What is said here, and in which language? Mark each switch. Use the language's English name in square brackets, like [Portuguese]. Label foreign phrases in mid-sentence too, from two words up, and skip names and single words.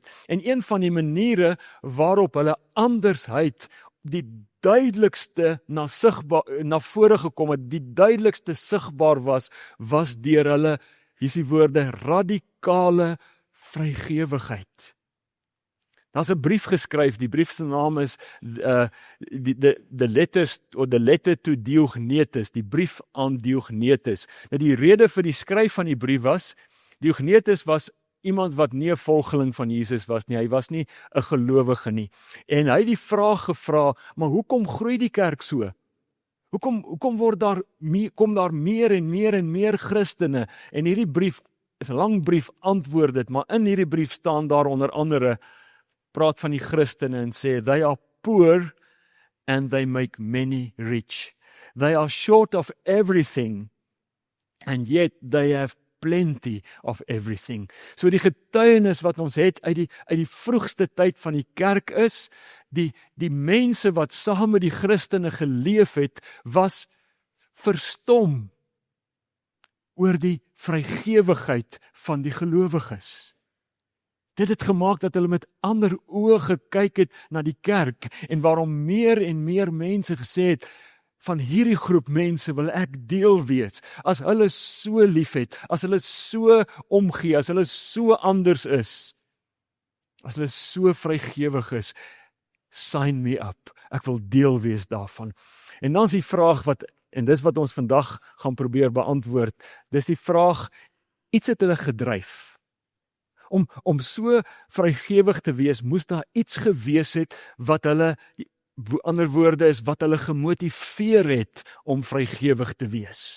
[Afrikaans] En een van die maniere waarop hulle andersheid die duidelikste na vore gekom het, die duidelikste sigbaar was deur hulle, hier is die woorde, radikale vrygewigheid. Daar's 'n brief geskryf, die brief se naam is the letter to Diognetus, die brief aan Diognetus. Nou die rede vir die skryf van die brief was, Diognetus was iemand wat nie 'n volgeling van Jesus was nie, hy was nie 'n gelowige nie. En hy het die vraag gevra, maar hoekom groei die kerk so? Hoekom kom daar meer en meer Christene? En hierdie brief is 'n lang brief, antwoord dit, maar in hierdie brief staan daar onder andere, praat van die Christene en sê, [English] they are poor and they make many rich. They are short of everything and yet they have plenty of everything. [Afrikaans] So die getuienis wat ons het uit die vroegste tyd van die kerk is, die mense wat saam met die Christene geleef het, was verstom oor die vrygewigheid van die gelowiges. Dit het gemaak dat hulle met ander oë gekyk het na die kerk en waarom meer en meer mense gesê het, van hierdie groep mense wil ek deel wees, as hulle so lief het, as hulle so omgee, as hulle so anders is, as hulle so vrygewig is, [English] sign me up, [Afrikaans] ek wil deel wees daarvan. En dan is die vraag en dis wat ons vandag gaan probeer beantwoord, dis die vraag, iets het hulle gedryf. Om so vrygewig te wees, moes daar iets gewees het wat hulle, ander woorde is, wat hulle gemotiveer het om vrygewig te wees.